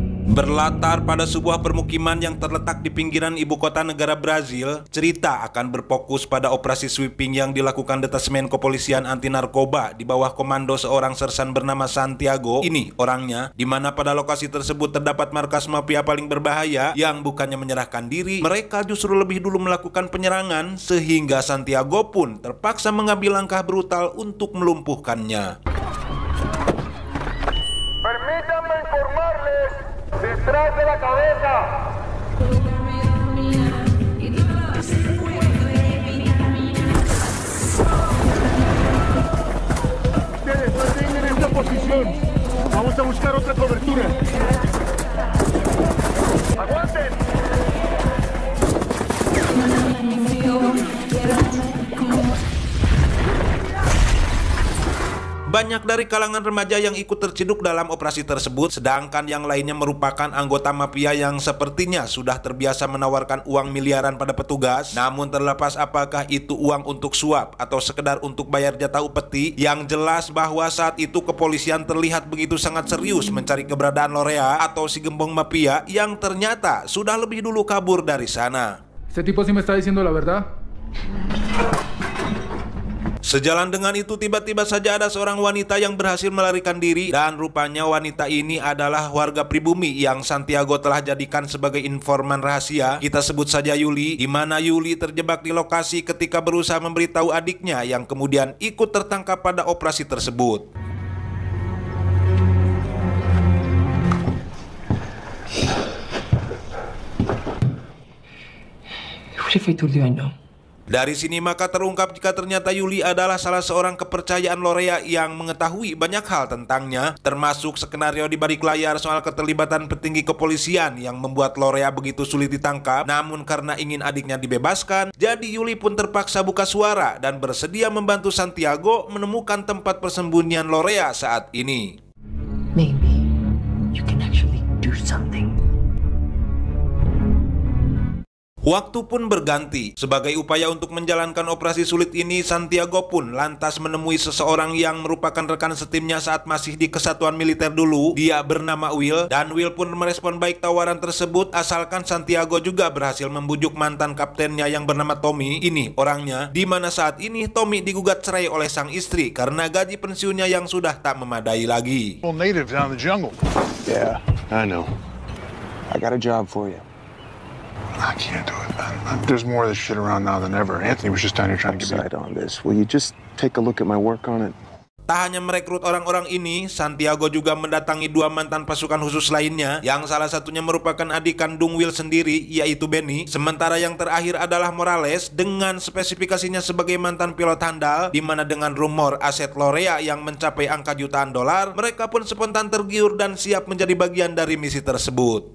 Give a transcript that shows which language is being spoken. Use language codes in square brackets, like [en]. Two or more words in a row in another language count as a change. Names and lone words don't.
[id] Berlatar pada sebuah permukiman yang terletak di pinggiran ibu kota negara Brazil, cerita akan berfokus pada operasi sweeping yang dilakukan Detasemen Kepolisian Anti Narkoba di bawah komando seorang sersan bernama Santiago. Ini orangnya, di mana pada lokasi tersebut terdapat markas mafia paling berbahaya yang bukannya menyerahkan diri, mereka justru lebih dulu melakukan penyerangan sehingga Santiago pun terpaksa mengambil langkah brutal untuk melumpuhkannya. [es] Permítanme informarles, detrás de la cabeza. Ustedes mantengan esta posición. Vamos a buscar otra cobertura. ¡Aguanten! [id] Banyak dari kalangan remaja yang ikut terciduk dalam operasi tersebut, sedangkan yang lainnya merupakan anggota mafia yang sepertinya sudah terbiasa menawarkan uang miliaran pada petugas. Namun terlepas apakah itu uang untuk suap atau sekedar untuk bayar jatah upeti, yang jelas bahwa saat itu kepolisian terlihat begitu sangat serius mencari keberadaan Lorea atau si gembong mafia yang ternyata sudah lebih dulu kabur dari sana. [es] Este tipo sí me está diciendo la verdad. [id] Sejalan dengan itu, tiba-tiba saja ada seorang wanita yang berhasil melarikan diri, dan rupanya wanita ini adalah warga pribumi yang Santiago telah jadikan sebagai informan rahasia. Kita sebut saja Yuli, di mana Yuli terjebak di lokasi ketika berusaha memberitahu adiknya yang kemudian ikut tertangkap pada operasi tersebut. [en] What if I told you I know? [id] Dari sini maka terungkap jika ternyata Yuli adalah salah seorang kepercayaan Lorea yang mengetahui banyak hal tentangnya, termasuk skenario di balik layar soal keterlibatan petinggi kepolisian yang membuat Lorea begitu sulit ditangkap. Namun karena ingin adiknya dibebaskan, jadi Yuli pun terpaksa buka suara dan bersedia membantu Santiago menemukan tempat persembunyian Lorea saat ini. [en] Maybe you can actually do something. [id] Waktu pun berganti. Sebagai upaya untuk menjalankan operasi sulit ini, Santiago pun lantas menemui seseorang yang merupakan rekan setimnya saat masih di kesatuan militer dulu. Dia bernama Will, dan Will pun merespon baik tawaran tersebut asalkan Santiago juga berhasil membujuk mantan kaptennya yang bernama Tommy. Ini orangnya, di mana saat ini Tommy digugat cerai oleh sang istri karena gaji pensiunnya yang sudah tak memadai lagi. [en] Natives out in the jungle. Yeah, I know. I got a job for you. I can't do it, man. There's more of this shit around now than ever. Anthony was just down here trying to get me on this. Will you just take a look at my work on it? [id] Tak hanya merekrut orang-orang ini, Santiago juga mendatangi dua mantan pasukan khusus lainnya, yang salah satunya merupakan adik kandung Will sendiri, yaitu Benny. Sementara yang terakhir adalah Morales, dengan spesifikasinya sebagai mantan pilot handal, di mana dengan rumor aset Lorea yang mencapai angka jutaan dolar, mereka pun spontan tergiur dan siap menjadi bagian dari misi tersebut.